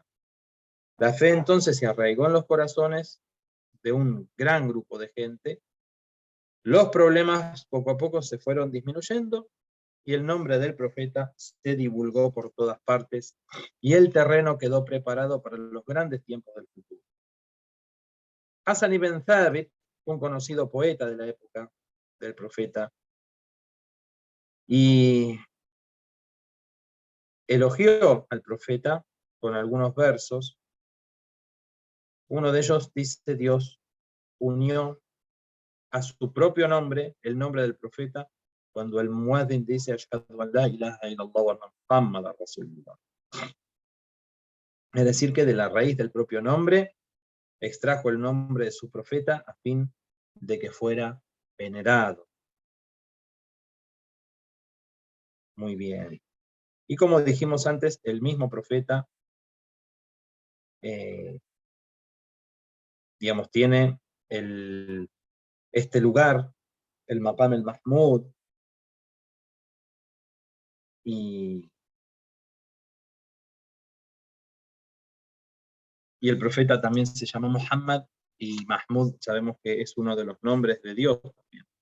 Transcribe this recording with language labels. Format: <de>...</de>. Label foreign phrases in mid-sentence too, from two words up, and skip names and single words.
<es>La fe entonces se arraigó en los corazones de un gran grupo de gente, los problemas poco a poco se fueron disminuyendo, y el nombre del profeta se divulgó por todas partes, y el terreno quedó preparado para los grandes tiempos del futuro. Hasan ibn Thabit, un conocido poeta de la época del profeta, y elogió al profeta con algunos versos. Uno de ellos dice: Dios unió a su propio nombre, el nombre del profeta, cuando el muezzin dice</es> <ar>أشهد أن لا إله إلا الله وأن محمدا رسول الله.</ar> <es>Es decir, que de la raíz del propio nombre extrajo el nombre de su profeta a fin de que fuera venerado. Muy bien. Y como dijimos antes, el mismo profeta, digamos, tiene este lugar, el Maqam el-Mahmud, y el profeta también se llama Muhammad, y Mahmud sabemos que es uno de los nombres de Dios también.</es>